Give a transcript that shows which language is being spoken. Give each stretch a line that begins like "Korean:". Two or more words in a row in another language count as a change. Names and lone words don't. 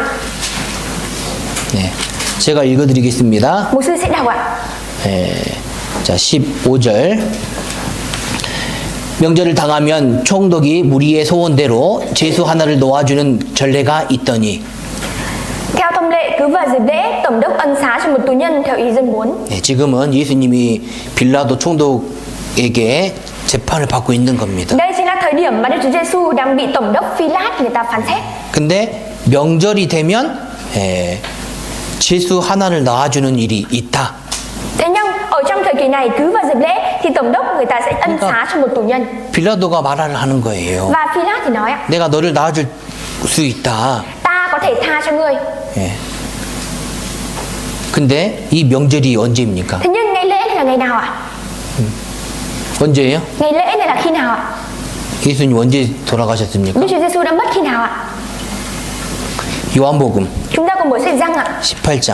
Korean: 네, 제가 읽어드리겠습니다.
Vietnamese: Mục sư sẽ đọc ạ.
Korean: 자, 15절. 명절을 당하면 총독이 무리의 소원대로 제수 하나를 놓아주는 전례가 있더니.
Vietnamese: Theo thông lệ, cứ vào dịp lễ, tổng đốc ân xá cho một tù nhân theo ý dân muốn.
Korean: 네, 지금은 예수님이 빌라도 총독에게 재판을 받고 있는 겁니다.
Vietnamese: Đây chính là thời điểm mà Đức Chúa Giêsu đang bị tổng đốc Phi-lát người ta phán xét.
Korean: 근데 명절이 되면 제수 하나를 낳아주는 일이 있다.
Vietnamese: Thế nhưng ở trong thời kỳ này, cứ vào dịp lễ thì tổng đốc người ta sẽ ân xá cho một tù nhân.
Korean: 빌라도가 말을 하는 거예요.
Vietnamese: Và Phi-lát thì nói ạ,
Korean: 내가 너를 낳아줄 수 있다.
Vietnamese: ta có thể tha cho ngươi.
Korean: 예. 근데 이 명절이 언제입니까?
Vietnamese: Thế nhưng ngày lễ này là ngày nào ạ?
Korean: 언제예요?
Vietnamese: Ngày lễ này là khi nào ạ?
Korean: 예수님 언제 돌아가셨습니까?
Vietnamese: Đức Chúa Giêsu đã mất khi nào ạ?
Korean: 요한복음
Vietnamese: Chúng ta cùng mở sách Giăng ạ,
Korean: 18장.